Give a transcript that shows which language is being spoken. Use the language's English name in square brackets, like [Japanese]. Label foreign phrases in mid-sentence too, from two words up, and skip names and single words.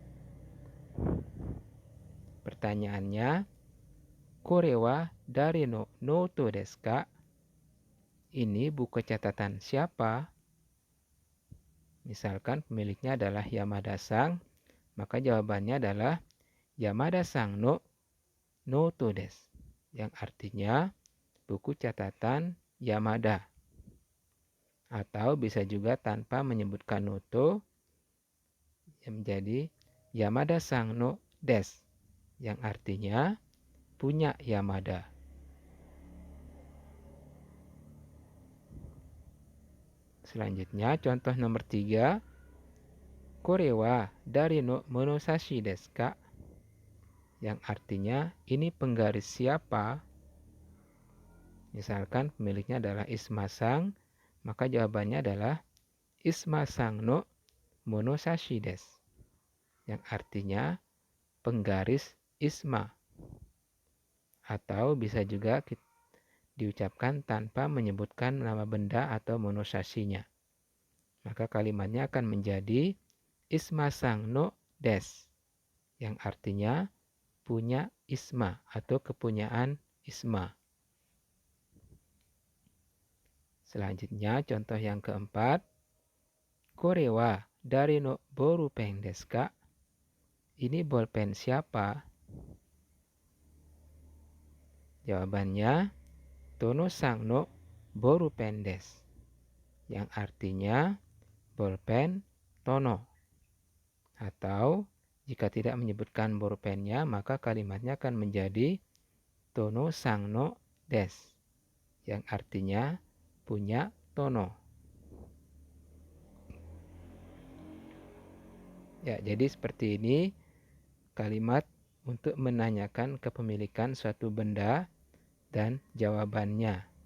[Indonesian] Pertanyaannya, [Japanese] これは誰のノートですか? [Indonesian] Ini buku catatan siapa? Misalkan pemiliknya adalah Yamada-san, maka jawabannya adalah [Japanese] 山田さんのノートです. [Indonesian] Yang artinya buku catatan Yamada. Atau bisa juga tanpa menyebutkan noto, yang menjadi [Japanese] 山田さんのです, [Indonesian] yang artinya punya Yamada. Selanjutnya contoh nomor 3. [Japanese] これは誰の物差しですか? [Indonesian] Yang artinya ini penggaris siapa? Misalkan pemiliknya adalah Isma-san, maka jawabannya adalah [Japanese] イスマさんの物差しです. [Indonesian] Yang artinya penggaris Isma. Atau bisa juga diucapkan tanpa menyebutkan nama benda atau monosashi-nya. Maka kalimatnya akan menjadi [Japanese] イスマさんのです. [Indonesian] Yang artinya punya Isma atau kepunyaan Isma. Selanjutnya contoh yang keempat. [Japanese] これは誰のボールペンですか? [Indonesian] Ini bolpen siapa? Jawabannya [Japanese] トノさんのボールペンです. [Indonesian] Yang artinya bolpen Tono. Atau jika tidak menyebutkan bolpennya maka kalimatnya akan menjadi [Japanese] トノさんのです. [Indonesian] Yang artinya punya Tono. Ya, jadi seperti ini kalimat untuk menanyakan kepemilikan suatu benda dan jawabannya.